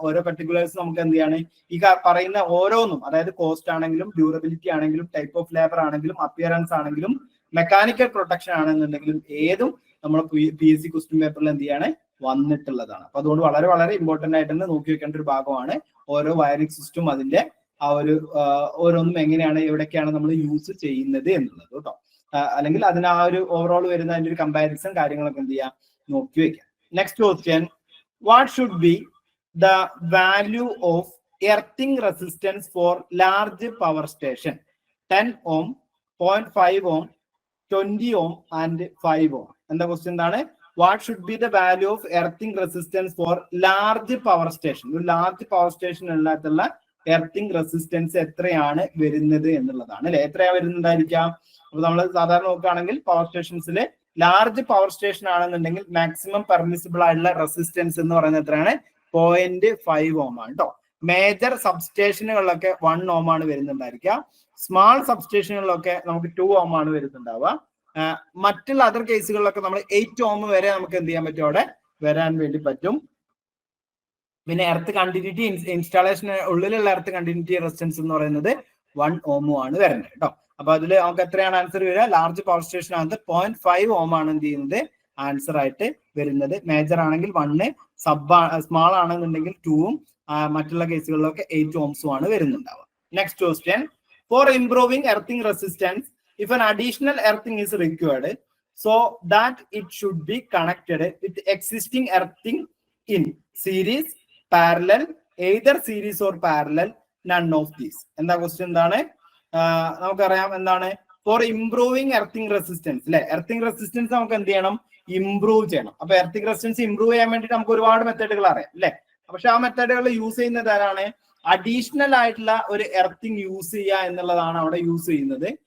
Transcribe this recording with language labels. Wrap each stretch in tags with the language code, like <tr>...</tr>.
<ml>ഓരോ പർട്ടിക്കുലേഴ്സ് നമുക്ക് എന്ത് ചെയ്യാണ് ഈ പറയുന്ന ഓരോന്നും, അതായത് കോസ്റ്റ് ആണെങ്കിലും ഡ്യൂറബിലിറ്റി ആണെങ്കിലും ടൈപ്പ് ഓഫ് ലേബർ ആണെങ്കിലും അപ്പിയറൻസ് ആണെങ്കിലും മെക്കാനിക്കൽ പ്രൊട്ടക്ഷൻ ആണെന്നുണ്ടെങ്കിലും ഏതും നമ്മൾ PSC ക്വസ്റ്റ്യൻ പേപ്പറിൽ എന്ത് ചെയ്യാണ് വന്നിട്ടുള്ളതാണ്. അപ്പൊ അതുകൊണ്ട് വളരെ വളരെ ഇമ്പോർട്ടന്റ് ആയിട്ട് തന്നെ നോക്കി വെക്കേണ്ട ഒരു ഭാഗമാണ് ഓരോ വയറിംഗ് സിസ്റ്റം അതിന്റെ ആ ഒരു ഓരോന്നും എങ്ങനെയാണ് എവിടേക്കാണ് നമ്മൾ യൂസ് ചെയ്യുന്നത് എന്നുള്ളത് കേട്ടോ. അല്ലെങ്കിൽ അതിന് ആ ഒരു ഓവറോൾ വരുന്ന അതിന്റെ ഒരു കമ്പാരിസൺ കാര്യങ്ങളൊക്കെ എന്ത് ചെയ്യാം നോക്കി വെക്കാം.</ml> <en>Next question, what should be the value of earthing resistance for large power station? 10 ohm, 0.5 ohm, 20 ohm and 5 ohm.</en> <ml>എന്താ ക്വസ്റ്റ്യൻ എന്താണ്?</ml> <en>What should be the value of earthing resistance for large power station?</en> <ml>ഒരു large power station ഉള്ള earthing resistance എത്രയാണ് വരുന്നത് എന്നുള്ളതാണ് അല്ലെ. എത്രയാ വരുന്നുണ്ടായിരിക്കാം? അപ്പൊ നമ്മൾ സാധാരണ നോക്കുകയാണെങ്കിൽ പവർ സ്റ്റേഷൻസിൽ ലാർജ് പവർ സ്റ്റേഷൻ ആണെന്നുണ്ടെങ്കിൽ മാക്സിമം പെർമിസിബിൾ ആയിട്ടുള്ള റെസിസ്റ്റൻസ് എന്ന് പറയുന്നത് എത്രയാണ് 0.5 ohm ആണ് കേട്ടോ. മേജർ സബ്സ്റ്റേഷനുകളിലൊക്കെ 1 ohm ആണ് വരുന്നുണ്ടായിരിക്കുക. സ്മാൾ സബ്സ്റ്റേഷനുകളിലൊക്കെ നമുക്ക് 2 ohm ആണ് വരുന്നുണ്ടാവുക. മറ്റുള്ള അതർ കേസുകളിലൊക്കെ നമ്മൾ 8 ohm വരെ നമുക്ക് എന്ത് ചെയ്യാൻ പറ്റും അവിടെ വരാൻ വേണ്ടി പറ്റും. പിന്നെ എർത്ത് കണ്ടിന്യൂറ്റി ഇൻസ്റ്റാളേഷന് ഉള്ളിലുള്ള എർത്ത് കണ്ടിന്യൂറ്റി റെസിസ്റ്റൻസ് എന്ന് പറയുന്നത് 1 ohm ആണ് വരുന്നത് കേട്ടോ. അപ്പൊ അതിൽ നമുക്ക് എത്രയാണ് ആൻസർ വരിക? ലാർജ് പവർ സ്റ്റേഷൻ ആകുന്നത് 0.5 ohm ആണ് എന്ത് ചെയ്യുന്നത് ആൻസർ ആയിട്ട് വരുന്നത്. മേജർ ആണെങ്കിൽ 1, സ്മാൾ ആണെന്നുണ്ടെങ്കിൽ 2ഉം മറ്റുള്ള കേസുകളിലൊക്കെ 8 ohms ആണ് വരുന്നുണ്ടാവുക.</ml> <en>Next question, for improving earthing resistance if an additional earthing is required so that it should be connected with existing earthing in series, parallel, either series or parallel, none of these.</en> <ml>എന്താ question എന്താണ്? നമുക്കറിയാം എന്താണ്</ml> <en>for improving earthing resistance</en> <ml>അല്ലെ. Earthing resistance നമുക്ക് എന്ത് ചെയ്യണം improve ചെയ്യണം. അപ്പൊ എർത്തിങ് റെസിസ്റ്റൻസ് ഇംപ്രൂവ് ചെയ്യാൻ വേണ്ടിയിട്ട് നമുക്ക് ഒരുപാട് മെത്തേഡുകൾ അറിയാം അല്ലെ. പക്ഷെ ആ മെത്തേഡുകൾ യൂസ് ചെയ്യുന്നത് ആരാണ്? അഡീഷണൽ ആയിട്ടുള്ള ഒരു എർത്തിങ് യൂസ് ചെയ്യുക എന്നുള്ളതാണ് അവിടെ യൂസ് ചെയ്യുന്നത്.</ml>